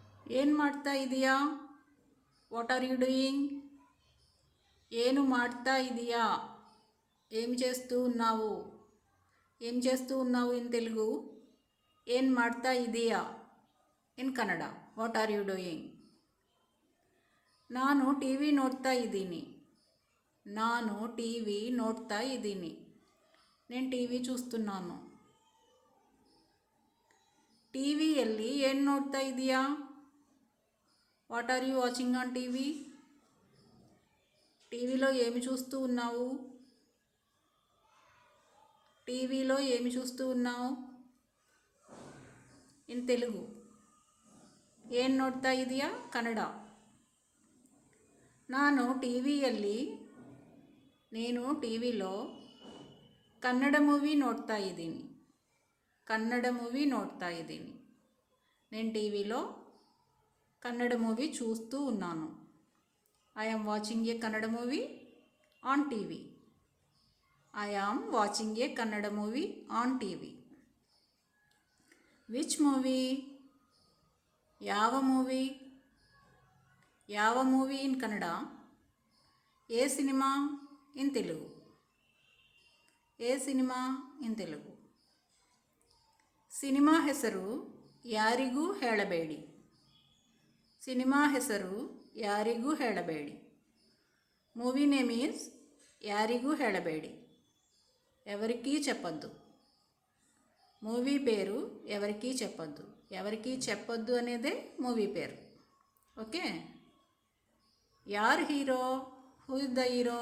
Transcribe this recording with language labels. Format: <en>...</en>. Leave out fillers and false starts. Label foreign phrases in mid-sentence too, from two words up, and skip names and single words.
<kn>ಏನು ಮಾಡ್ತಾ ಇದೀಯಾ?</kn> <en>What are you doing?</en> <kn>ಏನು ಮಾಡ್ತಾ ಇದೀయా?</kn> <te>ఏం చేస్తూ ఉన్నావు? ఏం చేస్తూ ఉన్నావు</te> <en>in Telugu?</en> <kn>ಏನ್ ಮಾಡ್ತಾ ಇದೀಯಾ</kn> <en>in Kannada. What are you doing?</en> <kn>ನಾನು ಟಿವಿ ನೋಡ್ತಾ ಇದ್ದೀನಿ. ನಾನು టీవీ ನೋಡ್ತಾ ಇದ್ದೀನಿ.</kn> <te>నేను టీవీ చూస్తున్నాను.</te> <kn>టీవీಯಲ್ಲಿ ಏನು ನೋಡ್ತಾ ಇದೀಯಾ?</kn> <en>What are you watching on TV?</en> <te>టీవీలో ఏమి చూస్తూ ఉన్నావు? టీవీలో ఏమి చూస్తూ ఉన్నావు</te> <en>in Telugu?</en> <kn>ಏನು ನೋಡ್ತಾ ಇದೀಯಾ ಕನ್ನಡ. ನಾನು టీవీలో ಕನ್ನಡ ಮೂವಿ ನೋಡ್ತಾ ಇದ್ದೀನಿ. కన్నడ మూవీ ನೋಡ್ತಾ ಇದ್ದೀನಿ.</kn> <te>నేను టీవీలో కన్నడ మూవీ చూస్తూ ఉన్నాను.</te> <en>I am watching a Kannada movie on TV. I am watching a Kannada movie on TV. Which movie?</en> <kn>ಯಾವ ಮೂವಿ? ಯಾವ ಮೂವಿ</kn> <en>in Kannada?</en> <te>ఏ సినిమా</te> <en>in Telugu?</en> <te>ఏ సినిమా</te> <en>in Telugu?</en> <kn>సినిమా ಹೆಸರು ಯಾರಿಗೂ ಹೇಳಬೇಡಿ. సినిమా ಹೆಸರು ಯಾರಿಗೂ ಹೇಳಬೇಡಿ.</kn> <en>movie name is</en> <kn>ಯಾರಿಗೂ ಹೇಳಬೇಡಿ.</kn> <te>ఎవరికీ చెప్పొద్దు. మూవీ పేరు ఎవరికీ చెప్పొద్దు. ఎవరికీ చెప్పొద్దు అనేదే మూవీ పేరు. ఓకే.</te> <kn>ಯಾರ್ ಹೀರೋ?</kn> <en>Who is the hero?</en>